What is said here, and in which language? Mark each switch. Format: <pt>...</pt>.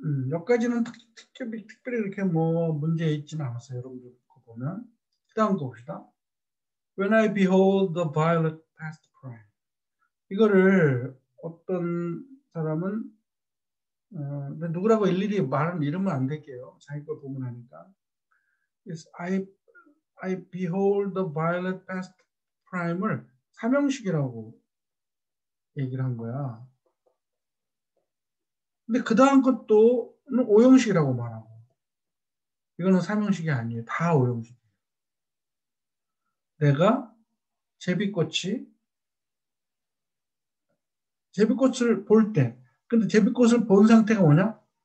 <ko>여기까지는 특별히 이렇게 뭐 문제 있지는 않았어요. 여러분들 거 보면. 그 다음 거 봅시다.</ko> <en>When I behold the violet past prime.</en> <ko>이거를 어떤 사람은 누구라고 일일이 말은 이러면 안 될게요. 자기 걸 보면 하니까.</ko> <en>Yes, I behold the violet past prime을</en> <ko>삼형식이라고 얘기를 한 거야. 근데 그 다음 것도 오형식이라고 말하고 이거는 삼형식이 아니에요. 다 오형식이에요. 내가 제비꽃을 볼 때, 근데 제비꽃을 본 상태가 뭐냐?</ko>